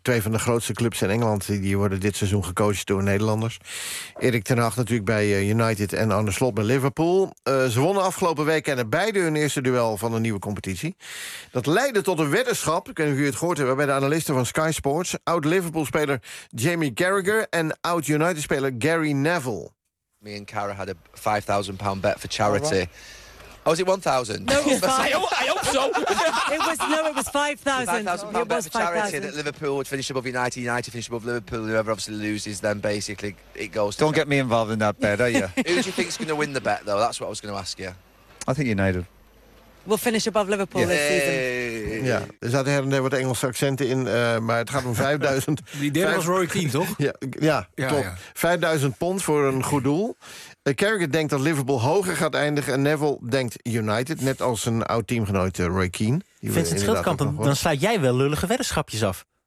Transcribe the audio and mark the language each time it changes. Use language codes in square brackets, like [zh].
[nl] Twee van de grootste clubs in Engeland die worden dit seizoen gecoacht door Nederlanders. Erik ten Hag natuurlijk bij United en Arne Slot bij Liverpool. Ze wonnen afgelopen week en beide hun eerste duel van de nieuwe competitie. Dat leidde tot een weddenschap, ik weet niet of u het gehoord hebben, bij de analisten van Sky Sports. Oud-Liverpool-speler Jamie Carragher en oud-United-speler Gary Neville. [en] Me and Cara had a £5,000 bet for charity. Right. Oh, is it 1,000? No, it was 5,000. I hope so. It was 5,000 bet for charity that Liverpool would finish above United. United finish above Liverpool. Whoever obviously loses, then basically it goes. Don't get me involved in that bet, are you? Who do you think is going to win the bet, though? That's what I was going to ask you. I think United. We'll finish above Liverpool this season. [nl] Ja, er zaten her en der wat Engelse accenten in, maar het gaat om 5000. Die derde was Roy Keane, toch? Ja, top. Ja. £5,000 voor een goed doel. Carragher denkt dat Liverpool hoger gaat eindigen. En Neville denkt United, net als zijn oud-teamgenoot Roy Keane. Vincent Schildkamp, dan sluit jij wel lullige weddenschapjes af.